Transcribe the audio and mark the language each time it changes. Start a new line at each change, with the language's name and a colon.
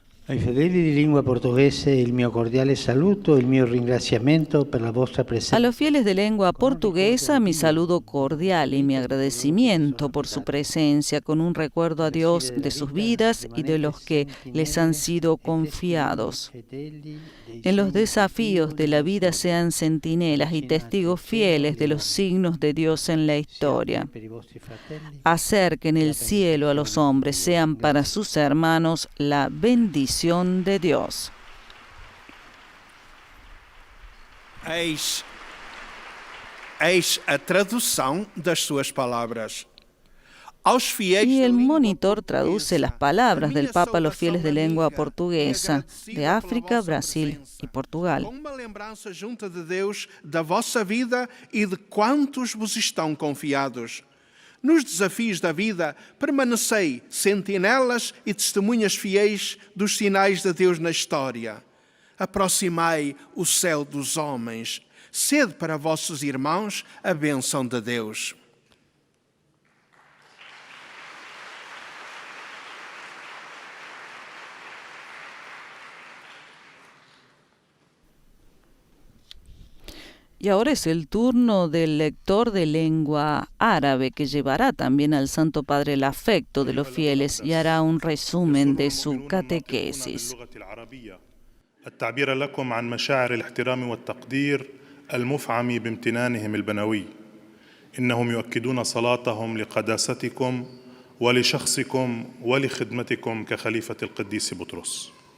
Italian: Ai fedeli di lingua portoghese il mio cordiale saluto e il mio ringraziamento per la vostra presenza.
Spanish: A los fieles de lengua portuguesa, mi saludo cordial y mi agradecimiento por su presencia, con un recuerdo a Dios de sus vidas y de los que les han sido confiados. En los desafíos de la vida sean centinelas y testigos fieles de los signos de Dios en la historia. Acerquen el cielo a los hombres, sean para sus hermanos la bendición de Dios.
Portuguese: Eis a tradução das suas palavras.
Spanish: Y el monitor traduce las palabras del Papa a los fieles de lengua portuguesa de África, Brasil y Portugal.
Portuguese: Uma lembrança junta de Deus da vossa vida e de quantos vos estão confiados. Nos desafios da vida, permanecei sentinelas e testemunhas fiéis dos sinais de Deus na história. Aproximai o céu dos homens. Sede para vossos irmãos a bênção de Deus.
Spanish: Y ahora es el turno del lector de lengua árabe, que llevará también al Santo Padre el afecto de los fieles y hará un resumen de su catequesis.
Arabic: التعبير لكم عن مشاعر الاحترام والتقدير المفعم بامتنانهم البنوي. إنهم يؤكدون صلاتهم لقداستكم ولشخصكم ولخدمتكم كخليفة القديس بطرس.